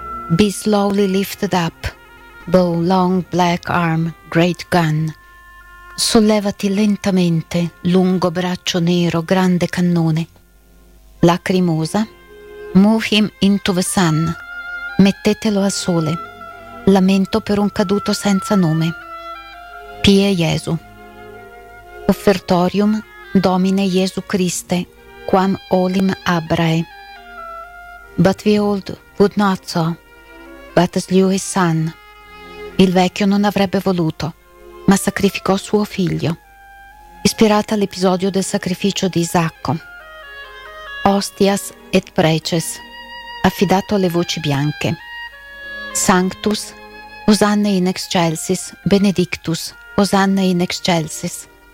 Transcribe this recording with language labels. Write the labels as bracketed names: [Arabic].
[English] Be slowly lifted up, thou long black arm, great gun. [Italian] Sollevati lentamente, lungo braccio nero, grande cannone. Lacrimosa. [English] Move him into the sun. [Italian] Mettetelo al sole. Lamento per un caduto senza nome. [Latin] Pie Jesu. Offertorium, Domine Jesu Christe, quam olim abrae. [English] But the old would not so, but slew his son. [Italian] Il vecchio non avrebbe voluto, ma sacrificò suo figlio, ispirata all'episodio del sacrificio di Isacco. [Latin] Hostias et preces, [Italian] affidato alle voci bianche. [Latin] Sanctus, osanne in excelsis, benedictus, osanne in excelsis.